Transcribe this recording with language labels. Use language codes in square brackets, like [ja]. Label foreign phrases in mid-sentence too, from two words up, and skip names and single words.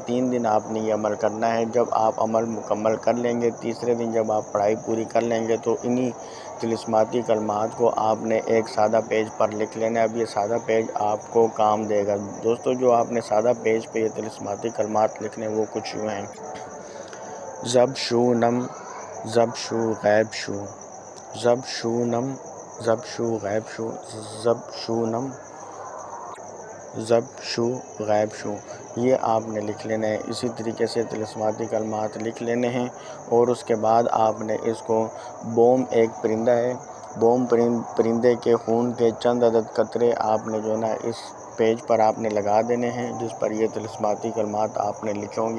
[ur] 3 دن آپ نے یہ عمل کرنا ہے۔ جب آپ عمل مکمل کر لیں گے، تیسرے دن جب آپ پڑھائی پوری کر لیں گے تو انہی طلسماتی کلمات کو آپ نے ایک سادہ پیج پر لکھ لینا ہے۔ اب یہ سادہ پیج آپ کو کام دے گا۔ دوستو جو آپ نے سادہ پیج پہ یہ طلسماتی کلمات لکھنے وہ کچھ یوں ہیں، زب شو نم زب شو غیب شو، زب شو نم زب شو غیب شو، زب شو نم زب شو غیب شو، یہ آپ نے لکھ لینا ہے۔ اسی طریقے سے طلسماتی کلمات لکھ لینے ہیں اور اس کے بعد آپ نے اس کو بوم ایک پرندہ ہے، بوم پرندے کے خون کے چند عدد قطرے آپ نے جو ہے نا اس پیج پر آپ نے لگا دینے ہیں جس پر یہ طلسماتی کلمات آپ نے لکھے ہوں گے۔